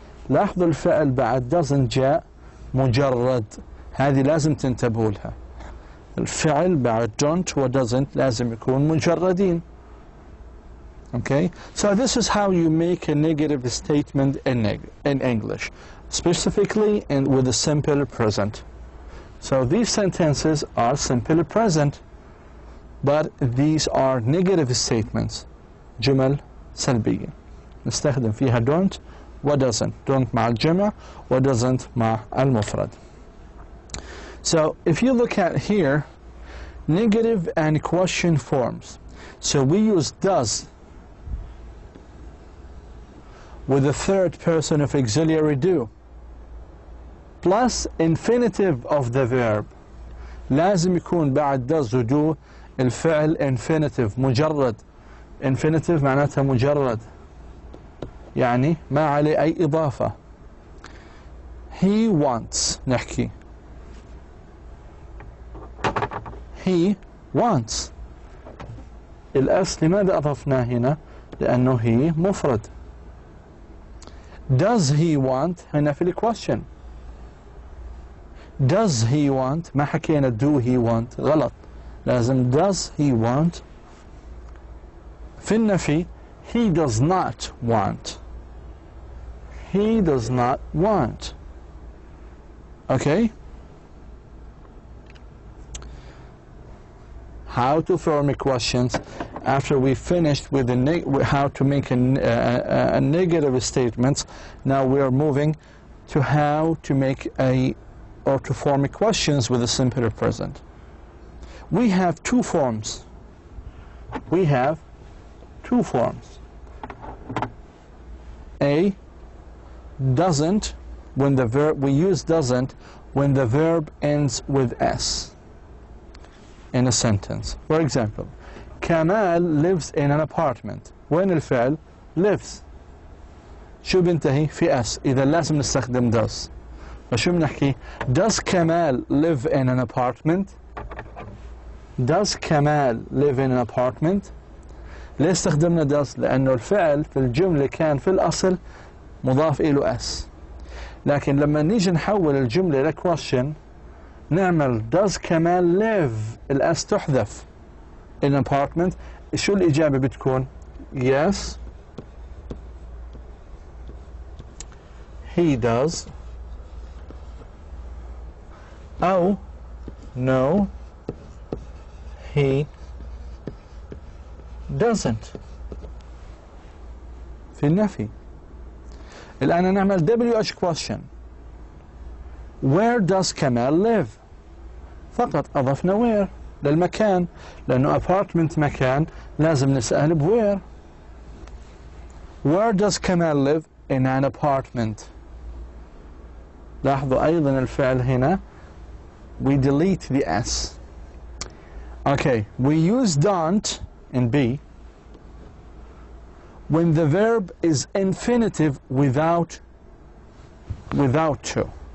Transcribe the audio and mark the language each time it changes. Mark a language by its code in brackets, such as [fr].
[ar] لاحظوا الفعل بعد doesn't جاء مجرد، هذه لازم تنتبهوا لها. الفعل بعد don't و doesn't لازم يكون مجردين. [en] okay. so this is how you make a negative statement in English, specifically with the simple present. so these sentences are simple present but these are negative statements [ar] جمل سلبية نستخدم فيها [en] don't و doesn't. [ar] don't مع الجمع و doesn't مع المفرد. [en] so if you look at here negative and question forms, so we use does with the third person of auxiliary do plus infinitive of the verb. [ar] لازم يكون بعد does و do الفعل infinitive مجرد. infinitive معناتها مجرد يعني ما عليه أي إضافة. [en] he wants [ar] نحكي [en] he wants. [ar] الأس لماذا أضفناه هنا؟ لأنه هي مفرد. does he want هنا في الquestion. [en] does he want [ar] ما حكينا [en] do he want غلط. لازم does he want. [ar] في النفي [en] he does not want. he does not want. okay. how to form questions. After we finished with how to make a negative statement, now we are moving to how to make or to form questions with a simple present. We have two forms. We have two forms. A, doesn't, when the verb, we use doesn't when the verb ends with S in a sentence. For example, Kamal lives in an apartment. [ar] وين الفعل؟ lives. شو بنتهي؟ في S. إذا لازم نستخدم does. فشو بنحكي؟ [en] Does Kamal live in an apartment? Does Kamal live in an apartment? [ar] ليه استخدمنا does؟ لأنه الفعل في الجملة كان في الأصل مضاف إله S. لكن لما نيجي نحول الجملة ل question نعمل does Kamal live؟ الأس تحذف. [en] in an apartment. [ar] شو الإجابة بتكون؟ [en] yes he does أو no he doesn't. [ar] في النفي. الآن نعمل WH question. [en] Where does Kamal live؟ [ar] فقط أضفنا where للمكان، لأنه apartment مكان لازم نسأل بwhere. [en] Where does Kamal live؟ in an apartment. [ar] لاحظوا أيضا الفعل هنا [en] we delete the S. Okay, we use don't in B when the verb is infinitive without to.